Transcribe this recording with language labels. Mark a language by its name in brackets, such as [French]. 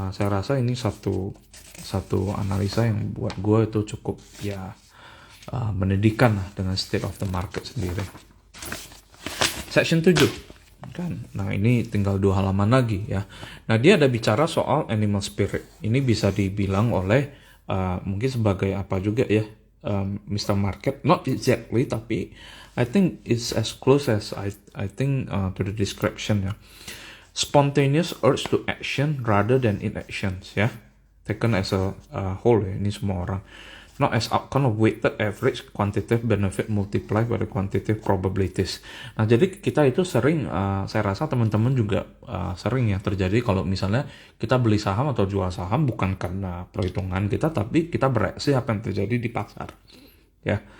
[Indonesian] Saya rasa ini satu analisa yang buat gue itu cukup ya mendidikan lah dengan [English] state of the market [Indonesian] sendiri. Section 7 kan. Nah ini tinggal 2 halaman lagi ya. Nah dia ada bicara soal animal spirit. Ini bisa dibilang oleh mungkin sebagai apa juga ya, Mr. [English] Market, not exactly, [Indonesian] tapi [English] I think it's as close as I think to the description ya. Spontaneous urge to action rather than inactions ya, taken as a whole ya, [Indonesian] ini semua orang. [English] Not as outcome of weighted average quantitative benefit multiplied by the quantitative probabilities. [Indonesian] Nah jadi kita itu sering, saya rasa teman-teman juga sering ya terjadi kalau misalnya kita beli saham atau jual saham bukan karena perhitungan kita, tapi kita bereaksi apa yang terjadi di pasar ya.